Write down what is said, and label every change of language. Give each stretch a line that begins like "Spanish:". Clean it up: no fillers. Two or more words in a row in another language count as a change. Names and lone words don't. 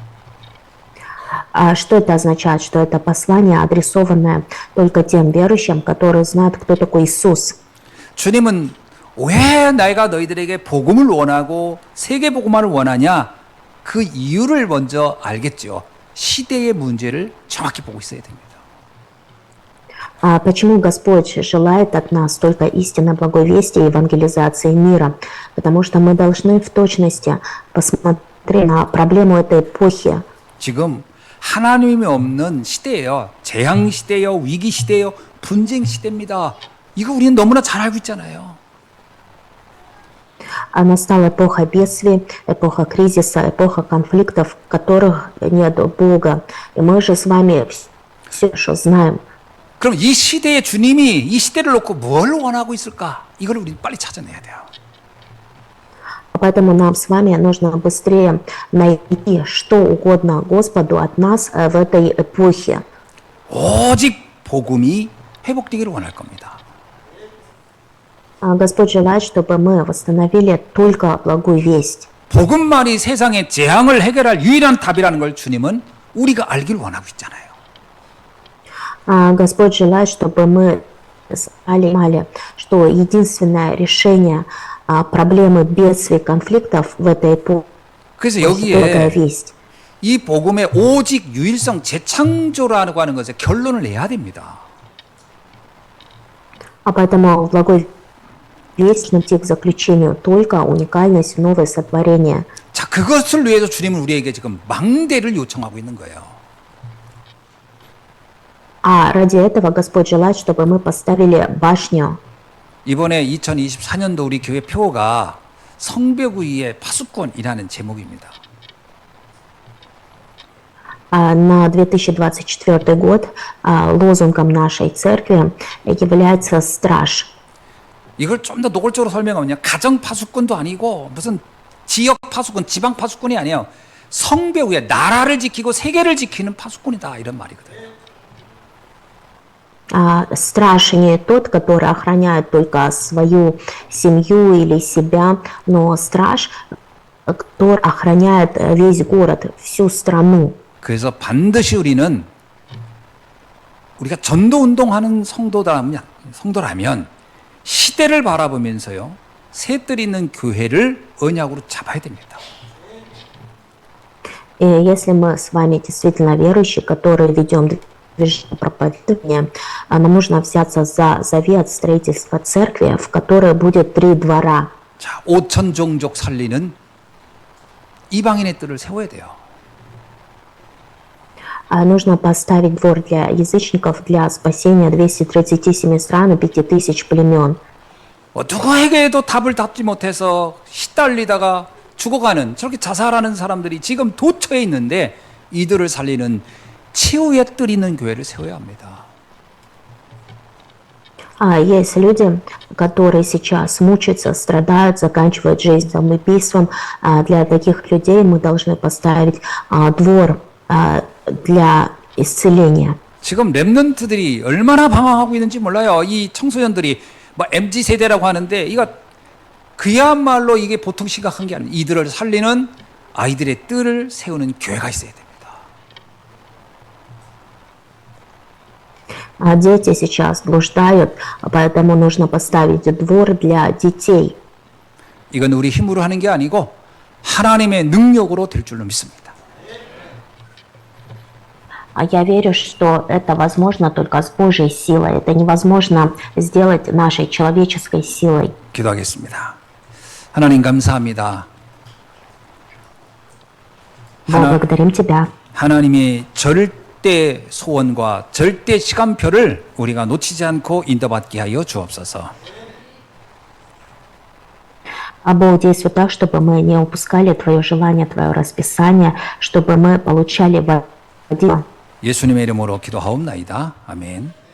Russian: Что это означает? Что это послание, адресованное только тем верующим, которые знают, кто такой Иисус.
Korean: 주님은 왜 내가 너희들에게 복음을 원하고 세계 복음화를 원하냐? 그 이유를 먼저 알겠죠. 시대의 문제를 정확히 보고 있어야 됩니다.
Russian: Почему Господь желает от нас только истинно благой вести и евангелизации мира? Потому что мы должны в точности посмотреть на проблему этой эпохи.
Korean: 지금 하나님이 없는 시대예요. 재앙 시대예요. 위기 시대예요. 분쟁 시대입니다. 이거 우리는 너무나 잘 알고 있잖아요.
Russian: Настала эпоха бедствий, эпоха кризиса, эпоха конфликтов, в которых нет Бога. И мы же с вами все хорошо знаем.
Korean: 그럼 이 시대의 주님이 이 시대를 놓고 뭘 원하고 있을까? 이걸 우리 빨리 찾아내야 돼요.
Russian: Поэтому нам с вами нужно быстрее найти что угодно Господу от нас в этой эпохе.
Korean: 오직 복음이 회복되기를 원할 겁니다.
Russian: Господь желает, чтобы мы восстановили только благую весть.
Korean: 복음만이 세상의 재앙을 해결할 유일한 답이라는 걸 주님은 우리가 알기를 원하고 있잖아요.
Russian: Господь желает, чтобы мы знали, что единственное решение проблемы бедствий, конфликтов в этой эпохе
Korean: 그래서
Russian: – благая
Korean: 여기에
Russian: весть.
Korean: 이 복음의 오직 유일성 재창조라고 하는 것에 결론을 내야 됩니다.
Russian: Поэтому в благой весть найти к заключению только уникальность, новое сотворение.
Korean: 자, 그것을 위해서 주님은 우리에게 지금 망대를 요청하고 있는 거예요.
Russian: Ради этого Господь желает, чтобы мы поставили башню.
Korean: 이번에 2024년도 우리 교회 표어가 성벽 위의 파수꾼이라는 제목입니다.
Russian: На 2024 год лозунгом нашей церкви является «Страж».
Korean: 이걸 좀 더 노골적으로 설명하면요. 가정 파수꾼도 아니고 무슨 지역 파수꾼, 지방 파수꾼이 아니에요. 성벽 위에 나라를 지키고 세계를 지키는 파수꾼이다. 이런 말이거든요.
Russian: Страж не тот, который охраняет только свою семью или себя, но страж, который охраняет весь город, всю страну.
Korean: 그래서 반드시 우리가 전도 운동하는 성도라면 시대를 바라보면서요. 새뜰 있는 교회를 언약으로 잡아야 됩니다.
Russian: И если мы с вами действительно верующие, которые ведем движение проповедования, нам нужно взяться за завет строительства церкви, в которой будет 3 двора.
Korean: 자, 5천 종족 살리는 이방인의 뜰을 세워야 돼요.
Russian: Нужно поставить двор для язычников для спасения 237 стран и 5000 племен.
Korean: 누구에게도 답을 답지 못해서 시달리다가 죽어가는 저렇게 자살하는 사람들이 지금 도처에 있는데 이들을 살리는 치유의 뜰 있는 교회를 세워야 합니다.
Russian: Есть люди, которые сейчас мучаются, страдают, заканчивают жизнь самоубийством. Для таких людей мы должны поставить двор для исцеления.
Korean: 지금 렘넌트들이 얼마나 방황하고 있는지 몰라요. 이 청소년들이 뭐 MZ 세대라고 하는데 이거 그야말로 이게 보통 심각한 게 아니에요. 이들을 살리는 아이들의 뜰을 세우는 교회가 있어야 됩니다.
Russian: Дети сейчас блуждают, поэтому нужно поставить двор для детей.
Korean: 이건 우리 힘으로 하는 게 아니고 하나님의 능력으로 될 줄로 믿습니다.
Russian: А я верю, что это возможно только с Божьей силой. Это невозможно сделать нашей человеческой силой.
Korean: 기도하겠습니다. 하나님 감사합니다.
Russian: Бог, благодарим Тебя.
Korean: 하나님의 절대 소원과 절대 시간표를 우리가 놓치지 않고 인도받게 하여 주옵소서.
Russian: А Бог, действуй так, чтобы мы не упускали Твое желание, Твое расписание, чтобы мы получали воду.
Korean: 예수님의 이름으로 기도하옵나이다. 아멘.